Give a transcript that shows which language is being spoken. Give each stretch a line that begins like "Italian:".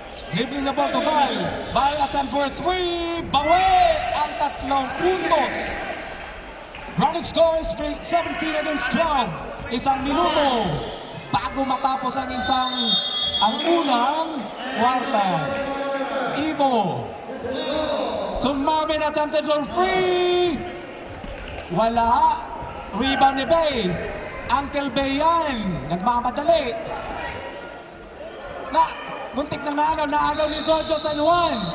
English: Dribbling the ball to Bal. Bal attempt for 3.
Filipino: Bawi ang 3 puntos.
English: Running score is 17 against 12.
Filipino: Isang minuto bago matapos ang unang kwarta. Ibo.
English: To Marvin attempted for 3.
Filipino: Wala. Rebound ni Bay. Uncle Bay yan. Nagmamadali. Muntik na naagaw ni Jojo San Juan.